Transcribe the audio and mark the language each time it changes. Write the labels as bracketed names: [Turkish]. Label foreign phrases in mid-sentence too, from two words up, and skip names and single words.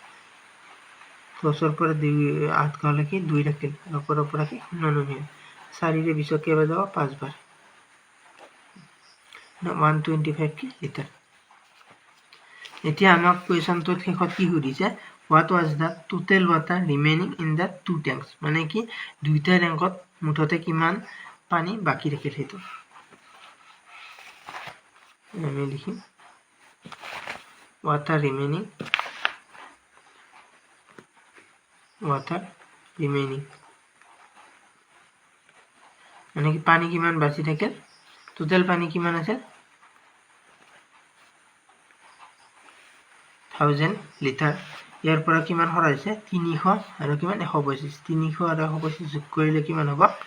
[Assamese] 10 পৰা 2 8 গলে কি 2 ৰাখিল পৰা পৰা কি শূন্য নামি আহিল 4 ৰে 20 কেবাৰ যাব 5 বাৰ 125 কি লিটাৰ এতিয়া আমাক কুৱেশ্যনটোত শেষত কি সুধিছে [English] what was the total water remaining in the two tanks [Assamese] মানে কি দুইটা টেংকত মুঠতে কিমান পানী বাকি ৰাখিল হেতু আমি লিখিম [English] water remaining [Assamese] মানে কি পানী কিমান বাকি থাকিল টোটাল পানী কিমান আছে 1000 লিটাৰ ইয়াৰ পৰা কিমান হৰাইছে 300 আৰু কিমান 125 300 আৰু 125 যোগ কৰিলে কিমান হ'ব